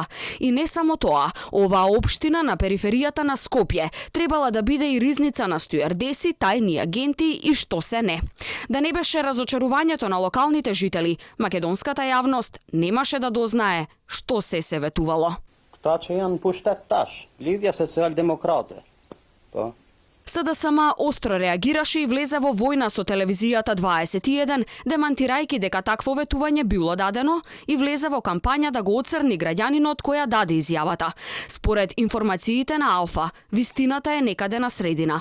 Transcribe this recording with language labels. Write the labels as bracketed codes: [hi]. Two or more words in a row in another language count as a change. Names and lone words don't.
[mk] И не само тоа, оваа општина на периферијата на Скопје требала да биде и ризница на стюардеси, тајни агенти и што се не. Да не беше разочарувањето на локалните жители, македонската јавност немаше да дознае што се ветувало. [sq] Këta që janë pushtet tash, Lidhja Social-Demokrate. Po. [mk] СДСМ остро реагираше и влезе во војна со телевизијата 21, демантирајќи дека такво ветување било дадено и влезе во кампања да го оцрни граѓанинот која даде изјавата. Според информациите на Алфа, вистината е некаде на средина.